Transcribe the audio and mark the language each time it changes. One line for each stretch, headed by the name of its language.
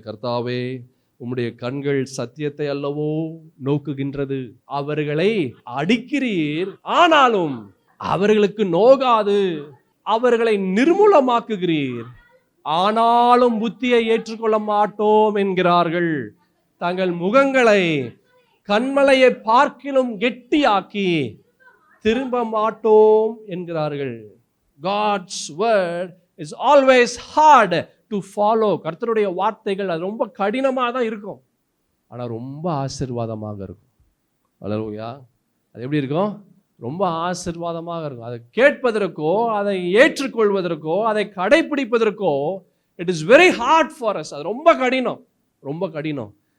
Tamil: கர்த்தாவே, உம்முடைய கண்கள் சத்தியத்தை அல்லவோ நோக்குகின்றது, அவர்களை அடிக்கிறீர், ஆனாலும் அவர்களுக்கு நோகாது, அவர்களை நிர்மூலமாக்குகிறீர், ஆனாலும் புத்தியை ஏற்றுக்கொள்ள மாட்டோம் என்கிறார்கள். தங்கள் முகங்களை கண்மலையை பார்க்கிலும் கெட்டியாக்கி திரும்ப மாட்டோம் என்கிறார்கள்.
English: God's word is always hard to follow.
Tamil: கர்த்தருடைய வார்த்தைகள் அது ரொம்ப கடினமாக தான் இருக்கும், ஆனால் ரொம்ப ஆசீர்வாதமாக இருக்கும். அல்லேலூயா. அது எப்படி இருக்கும்? ரொம்ப ஆசீர்வாதமாக இருக்கும். அதை கேட்பதற்கோ, அதை ஏற்றுக்கொள்வதற்கோ, அதை கடைபிடிப்பதற்கோ
English: It is very hard for us.
Tamil: அது ரொம்ப கடினம், ரொம்ப கடினம்.